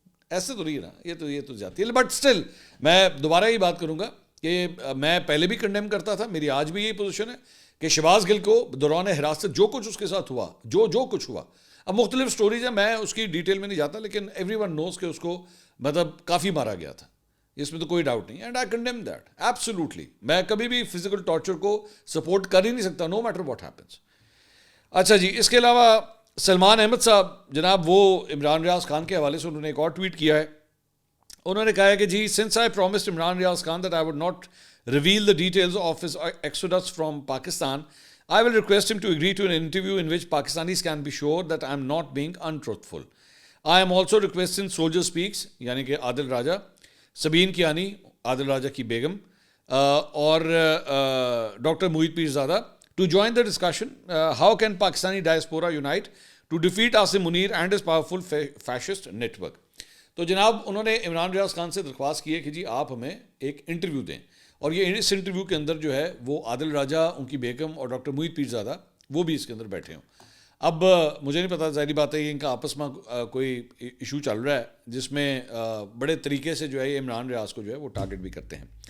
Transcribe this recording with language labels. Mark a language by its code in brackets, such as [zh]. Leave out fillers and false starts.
[ur] ایسے تو نہیں نا, یہ تو جاتی ہے. بٹ اسٹل میں دوبارہ یہ بات کروں گا کہ میں پہلے بھی کنڈیم کرتا تھا, میری آج بھی یہی پوزیشن ہے کہ شہباز گل کو دوران حراست جو کچھ اس کے ساتھ ہوا, جو کچھ ہوا, اب مختلف سٹوریز ہیں, میں اس کی ڈیٹیل میں نہیں جاتا, لیکن [en] everyone knows [ur] کہ اس کو مطلب کافی مارا گیا تھا, اس میں تو کوئی ڈاؤٹ نہیں. [en] And I condemn that absolutely. [ur] میں کبھی بھی فزیکل ٹارچر کو سپورٹ کر ہی نہیں سکتا, [en] No matter what happens. [ur] اچھا جی, اس کے علاوہ سلمان احمد صاحب جناب وہ عمران ریاض خان کے حوالے سے انہوں نے ایک اور ٹویٹ کیا ہے. انہوں نے کہا ہے کہ جی [en] Since I promised Imran Riaz Khan that I would not reveal the details of his exodus from Pakistan, I will request him to agree to an interview in which Pakistanis can be sure that I am not being untruthful. I am also requesting Soldier Speaks [ur] یعنی کہ عادل راجہ, سبین کیانی عادل راجہ کی بیگم اور doctor محیط Pirzada [en] to join the discussion. How can Pakistani diaspora unite to defeat Asim Munir and his powerful fascist network? [ur] تو جناب انہوں نے عمران ریاض خان سے درخواست کی ہے کہ جی آپ ہمیں ایک انٹرویو دیں, اور یہ اس انٹرویو کے اندر جو ہے وہ عادل راجہ, ان کی بیگم اور ڈاکٹر محیط پیرزادہ وہ بھی اس کے اندر بیٹھے ہوں. اب مجھے نہیں پتا, ظاہری بات ہے کہ ان کا آپس میں کوئی ایشو چل رہا ہے جس میں بڑے طریقے سے جو ہے یہ عمران ریاض کو جو ہے وہ ٹارگٹ بھی کرتے ہیں.